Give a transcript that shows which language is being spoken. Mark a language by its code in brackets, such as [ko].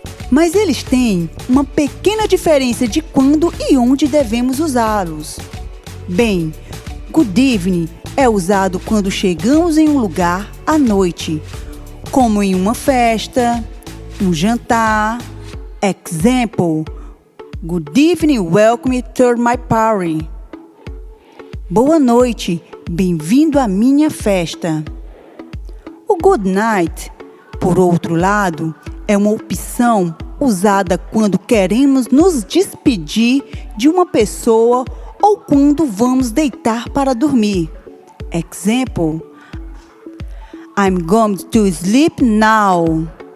[pt] Mas eles têm uma pequena diferença de quando e onde devemos usá-los. Bem, good evening é usado quando chegamos em um lugar à noite, como em uma festa, um jantar. [en] Example: good evening, welcome to my party. [pt] Boa noite, bem-vindo à minha festa. O good night, por outro lado, é uma opção usada quando queremos nos despedir de uma pessoa ou quando vamos deitar para dormir. [en] Example: I'm going to sleep now.